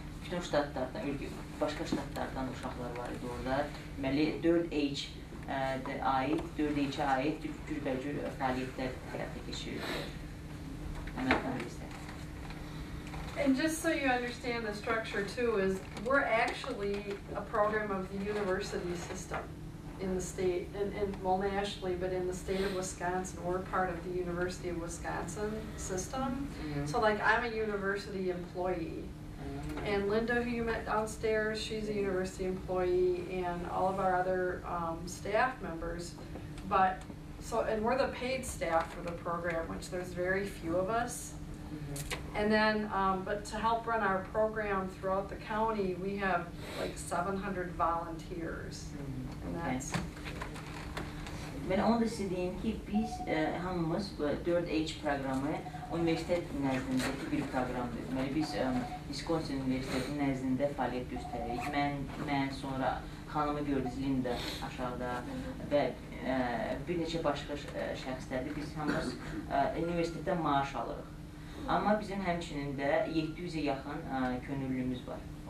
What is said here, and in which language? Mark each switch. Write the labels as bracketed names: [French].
[Azerbaijani] Bütün ştatlardan, başqa ştatlardan uşaqlar var idi orada. Deməli, 4H-ə aid cürbəcür fəaliyyətlər həyata keçirirdi. Həmən kongresdə. [English] And just so you understand the structure too, is we're actually a program of the university system in the state, and well nationally, but in the state of Wisconsin, we're part of the University of Wisconsin system. So like I'm a university employee, and Linda, who you met downstairs, she's a university employee, and all of our other staff members. But so, and we're the paid staff for the program, which there's very few of us. And then, but to help run our program throughout the county, we have like 700 volunteers, and that's. [Azerbaijani] Ben onu da size diyeyim ki biz hamımız bu 4H programı universitet nəzdindəki bir proqramdır. Deməli, biz Wisconsin Universitetinin nəzdində fəaliyyət göstəririk. Mən sonra xanımı gördünüz, Linda aşağıda və bir neçə başqa şəxslərdir. Biz hamımız universitetdən maaş alırıq. Amma bizim həmçinin də 700-ə yaxın könüllümüz var.